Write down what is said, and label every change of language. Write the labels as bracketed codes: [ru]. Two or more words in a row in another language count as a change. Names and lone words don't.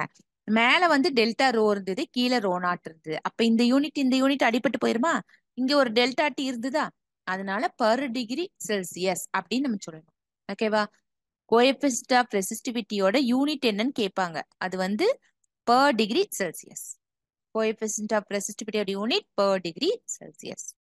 [ta] மேல வந்து [en] delta rho [ta] இருந்தது, கீழே [en] rho naught [ta] இருந்தது. அப்ப இந்த யூனிட் அடிபட்டு போயிருமா? இங்க ஒரு [en] delta T [ta] இருந்ததா? அதனால [en] per degree Celsius [ta] அப்படின்னு நம்ம சொல்லணும். ஓகேவா? [en] coefficient of resistivity unit என்னன்னு கேட்பாங்க. [ta] அது வந்து [en] per degree Celsius. Coefficient of resistivity unit per degree Celsius.